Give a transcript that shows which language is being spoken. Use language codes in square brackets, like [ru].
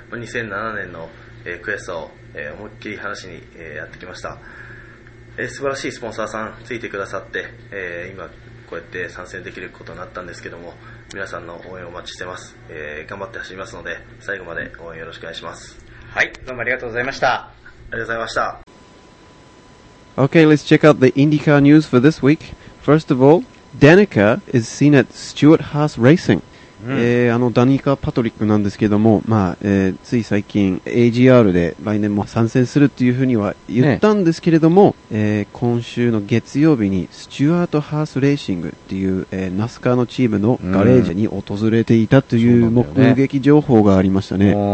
[ja] 2007年の悔しさを思いっきり話しにやってきました。素晴らしいスポンサーさんついてくださって、今こうやって参戦できることになったんですけども、皆さんの応援をお待ちしてます。頑張って走りますので最後まで応援よろしくお願いします。はい、どうもありがとうございました。ありがとうございました。 [en] OK, let's check out the IndyCar news for this week. First of all, Danica is seen at Stuart Haas Racing. [ja] うん、あのダニカ・パトリックなんですけども、まあつい最近 AGR で来年も参戦するっていうふうには言ったんですけれども、ね、今週の月曜日にスチュアート・ハース・レーシングっていう、ナスカーのチームのガレージに訪れていたという目撃情報がありました ね、